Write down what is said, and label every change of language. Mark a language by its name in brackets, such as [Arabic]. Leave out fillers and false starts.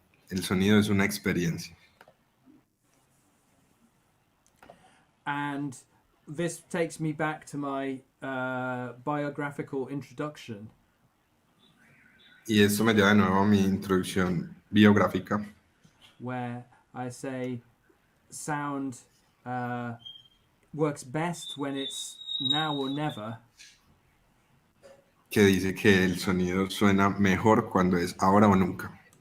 [Spanish] El sonido es una experiencia. [English] And this takes me back to my biographical introduction. [Spanish] Y esto me lleva de nuevo a mi introducción biográfica, [English] Where I say sound works best when it's now or never. [Spanish] que dice que el sonido suena mejor cuando es ahora o nunca,